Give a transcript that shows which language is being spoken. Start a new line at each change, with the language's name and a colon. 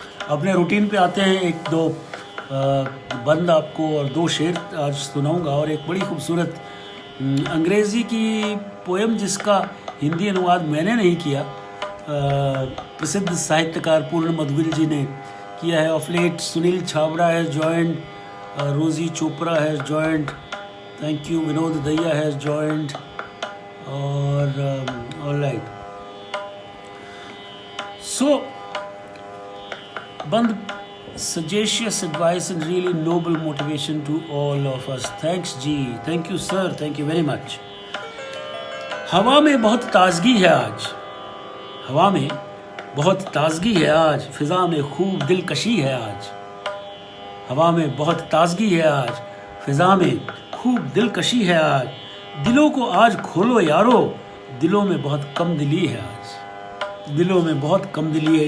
Hindi: अपने रूटीन पे आते हैं, 1-2 बंद आपको और 2 शेर आज सुनाऊंगा, और एक बड़ी खूबसूरत अंग्रेज़ी की पोएम जिसका हिंदी अनुवाद मैंने नहीं किया, प्रसिद्ध साहित्यकार पूर्ण मधुगिल जी ने किया है।
English: Of late Sunil Chhabra has joined, Rosy Chopra has joined, thank you, Vinod Dahiya has joined, और all right. So बंद, sagacious advice and really noble motivation to all of us. Thanks जी, thank you sir, thank you very much.
Hindi: हवा में बहुत ताजगी है आज, हवा में बहुत ताजगी है आज, फिजा में खूब दिलकशी है आज, हवा में बहुत ताजगी है आज, फिजा में खूब दिलकशी है आज, दिलों को आज खोलो यारो, दिलों में बहुत कम दिली है आज, दिलों में बहुत कम दिली है।